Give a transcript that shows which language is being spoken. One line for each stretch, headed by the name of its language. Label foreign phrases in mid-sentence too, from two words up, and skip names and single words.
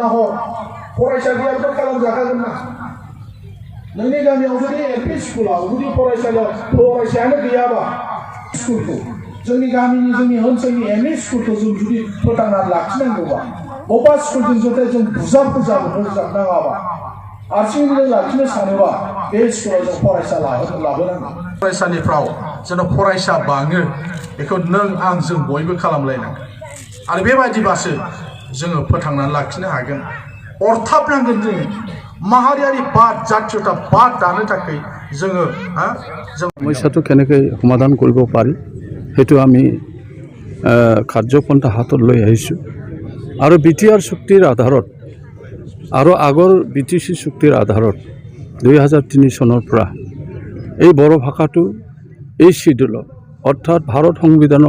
Bodo: हर फरायसा गैयाबाथ' खालामजाखागोन ना नोंनि गामियाव जुदि एलपि स्कुलाव जुदि फरायसायानो गैयाबा स्कुलखौ जोंनि गामिनि जोंनि ओनसोलनि एमइ स्कुलखौ जों जुदि फोथांनानै लाखिनांगौबा बबेबा स्कुलजों जुदि जों बुजाबनाङाबा आथिं जों लाखिनो सानोबा बे स्कुलाव जों फरायसा लाबोनांगौ। फरायसालिफ्राव जेन' फरायसा बाङो बेखौ नों आं जों बयबो खालामलायनांगोन आरो बेबायदिबासो जोङो फोथांनानै लाखिनो हागोन। अरथाबनांगोन जों माहारियारि बाद जातीयता बाद दानो थाखाय जोङो
Assamese: সমস্যাটো কেনেকৈ সমাধান কৰিব পাৰি সেইটো আমি কাৰ্যপন্থা হাতত লৈ আহিছোঁ আৰু বিটিআৰ চুক্তিৰ আধাৰত আৰু আগৰ বিটিচি চুক্তিৰ আধাৰত 2003 চনৰ পৰা এই বড়ো ভাষাটো এই শিডিউলত অৰ্থাৎ ভাৰত সংবিধানৰ